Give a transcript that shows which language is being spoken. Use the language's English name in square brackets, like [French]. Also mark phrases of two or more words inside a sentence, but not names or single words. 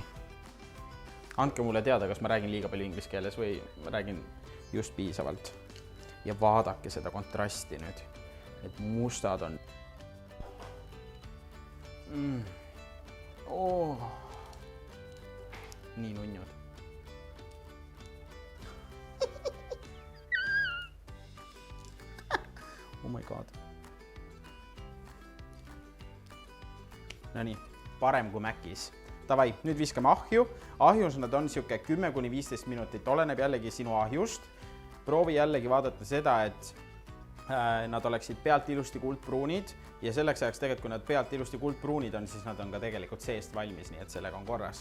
[Estonian] Andke mulle teada, kas ma räägin liiga palju inglise keeles või ma räägin just piisavalt. Ja vaadake seda kontrasti nüüd, et mustad on. Oh. Nii nunnud. [English] Oh my god. [Estonian] No nii, parem kui Mäkis. Tavai, nüüd viskame ahju. Ahjus nad on siuke 10–15 minutit. Oleneb jällegi sinu ahjust. Proovi jällegi vaadata seda, et nad oleksid pealt ilusti kuldpruunid. Ja selleks ajaks tegelikult, kui nad pealt ilusti kuldpruunid on, siis nad on ka tegelikult seest valmis, nii et sellega on korras.